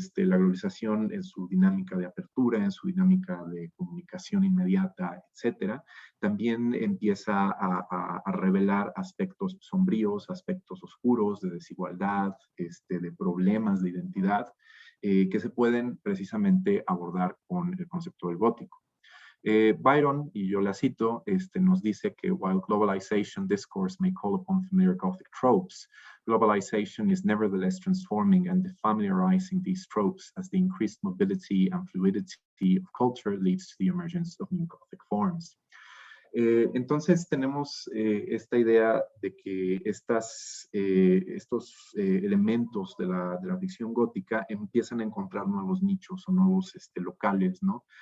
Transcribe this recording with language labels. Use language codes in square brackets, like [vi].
[es] La globalización en su dinámica de apertura, en su dinámica de comunicación inmediata, etcétera, también empieza a revelar aspectos sombríos, aspectos oscuros de desigualdad, de problemas de identidad, que se pueden precisamente abordar con el concepto del gótico. [en] Byron, [es] y yo la cito, nos dice que [en] while globalization discourse may call upon familiar Gothic tropes, globalization is nevertheless transforming and defamiliarizing these tropes as the increased mobility and fluidity of culture leads to the emergence of new Gothic forms. [es] Entonces tenemos esta idea de que estos elementos de la ficción gótica empiezan a encontrar nuevos nichos o nuevos locales, ¿no?